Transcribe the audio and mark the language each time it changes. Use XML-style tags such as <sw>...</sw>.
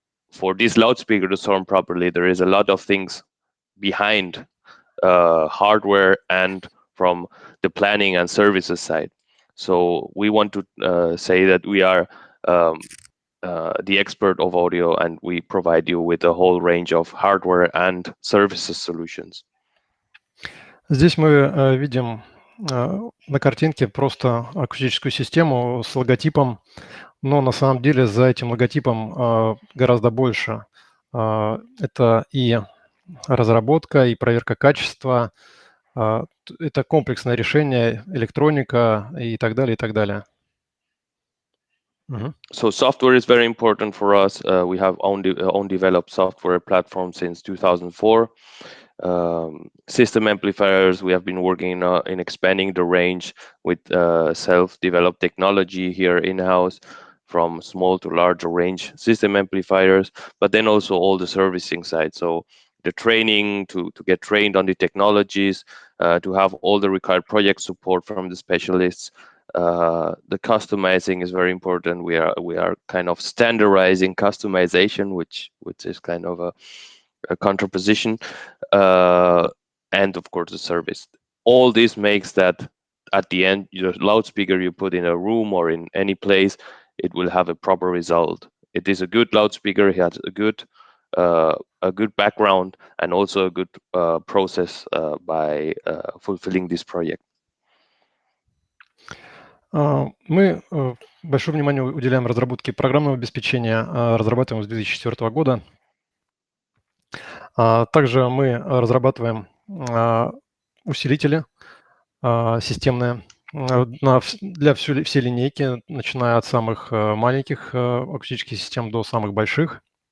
<en>For this loudspeaker to sound properly, there is a lot of things behind hardware and from the planning and services side. So we want to say that we are the expert of audio, and we provide you with a whole range of hardware and services solutions.</en> <ru>Здесь мы видим на картинке просто акустическую систему с логотипом, но на самом деле за этим логотипом гораздо больше. Это и разработка, и проверка качества, это комплексное решение, электроника и так далее, и так далее.</ru> <en>So software is very important for us. We have own developed software platform since 2004. System amplifiers, we have been working in expanding the range with self-developed technology here in-house, from small to larger range system amplifiers, but then also all the servicing side. So the training to get trained on the technologies, to have all the required project support from the specialists. The customizing is very important. We are kind of standardizing customization, which is kind of a contraposition, and of course the service. All this makes that at the end, your loudspeaker you put in a room or in any place, it will have a proper result. It is a good loudspeaker. It has a good background and also a good process by fulfilling this project.</en> <ru>Мы большое внимание уделяем разработке программного обеспечения, разрабатываем с 2004 года. Также мы разрабатываем усилители системные для всей линейки, начиная от самых маленьких акустических систем до самых больших.</ru>